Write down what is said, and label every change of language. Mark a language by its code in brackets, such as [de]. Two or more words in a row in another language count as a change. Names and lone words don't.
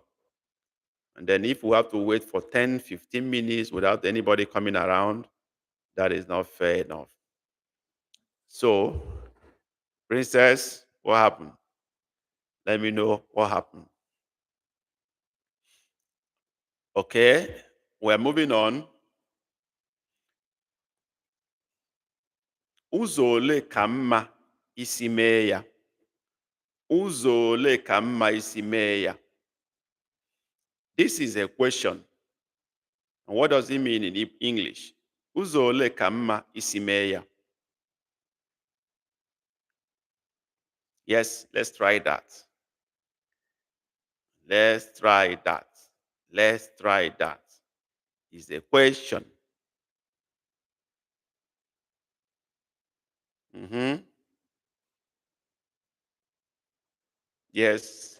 [en] And then if we have to wait for 10, 15 minutes without anybody coming around, that is not fair enough. So, Princess, what happened? Let me know what happened. Okay, we're moving on. [ig] Ụzọ ole ka mma isi mee ya? Ụzọ ole ka mma isi mee ya? [en] This is a question. And what does it mean in English? [ig] Ụzọ ole ka mma isi mee ya? [en] Yes, let's try that. Let's try that. Let's try that. Is a question. Yes.